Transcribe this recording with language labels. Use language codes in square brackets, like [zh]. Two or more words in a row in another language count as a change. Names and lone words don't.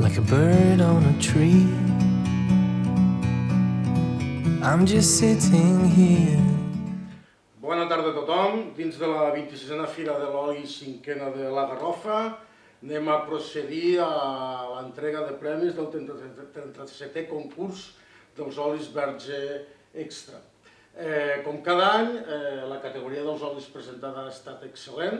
[en] bird on a tree. I'm just sitting here. [ca] Bona tarda a tothom. Dins de la 26a Fira de l'Oli 5a de la Garrofa anem a procedir a l'entrega de premis del 37è concurs dels olis Verge Extra. Com cada any, la categoria dels olis presentada ha estat excel·lent.